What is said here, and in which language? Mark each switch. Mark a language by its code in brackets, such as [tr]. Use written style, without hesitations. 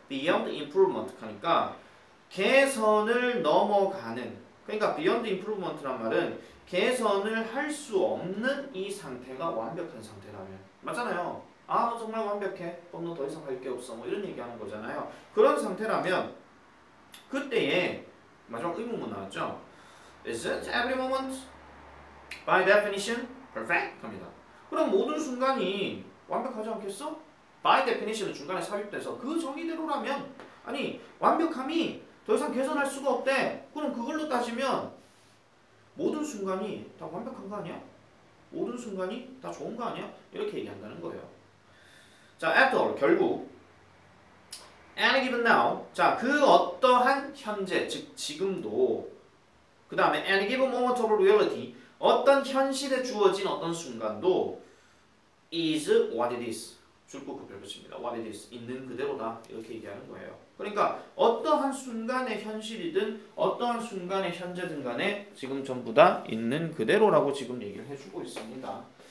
[en] beyond improvement [ko] 하니까 개선을 넘어가는 그러니까 beyond improvement란 말은 개선을 할 수 없는 이 상태가 완벽한 상태라면 맞잖아요. 너 정말 완벽해. 너 더 이상 할 게 없어. 뭐 이런 얘기하는 거잖아요. 그런 상태라면 그때에 마지막 의문문 나왔죠. [en] Isn't every moment by definition perfect? [ko] 합니다. 그럼 모든 순간이 완벽하지 않겠어? [en] by definition [ko] 은 중간에 삽입돼서 그 정의대로라면 아니 완벽함이 더 이상 개선할 수가 없대. 그럼 그걸로 따지면 모든 순간이 다 완벽한 거 아니야? 모든 순간이 다 좋은 거 아니야? 이렇게 얘기한다는 거예요. [en] 자, after all, [ko] 결국 [en] any given now. [ko] 자, 그 어떠한 현재, 즉 지금도 그 다음에 [en] any given moment of reality. [ko] 어떤 현실에 주어진 어떤 순간도 [en] is what it is. [ko] 줄곧 급별붙입니다. [en] What it is. [ko] 있는 그대로다. 이렇게 얘기하는 거예요. 그러니까 어떠한 순간의 현실이든 어떠한 순간의 현재든 간에 지금 전부 다 있는 그대로라고 지금 얘기를 해주고 있습니다.